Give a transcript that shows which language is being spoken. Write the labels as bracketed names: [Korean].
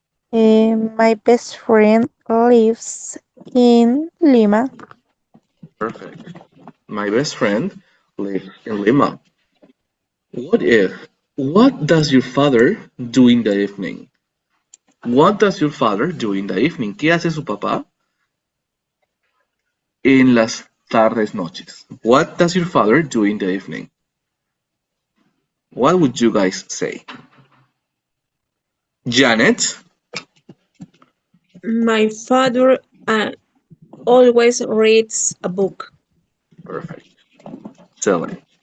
[English] My best friend lives in Lima. Perfect. My best friend lives in Lima. What does your father do in the evening? What does your father do in the evening? [Spanish] ¿Qué hace su papá en las tardes noches? [English] What does your father do in the evening? What would you guys say? Janet? My father always reads a book. Perfect. Excellent.